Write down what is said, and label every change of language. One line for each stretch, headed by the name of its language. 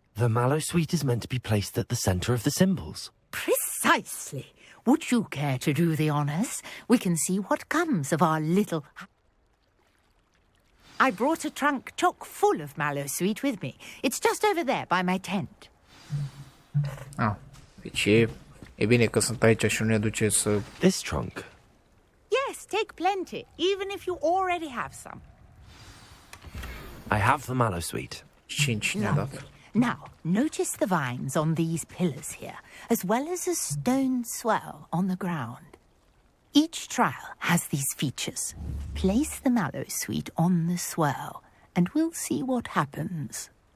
English: The 𝔬𝔦𝔡 is meant to be placed at the centre of the symbols. Precisely. Would you care to do the honours? We can see what comes of our little... I brought a trunk chock full of 𝔬𝔦𝔡 with me. It's just over there by my tent.
Romanian: Deci e bine că sunt aici și nu ne duce să...
English: This trunk? Yes, take plenty, even if you already have some. I have the 𝔬𝔦𝔡.
Romanian: 5 ne-a dat.
English: Now, notice the vines on these pillars here, as well as a stone swell on the ground. Each trial has these features. Place the 𝔬𝔦𝔡 on the swell, and we'll see what happens.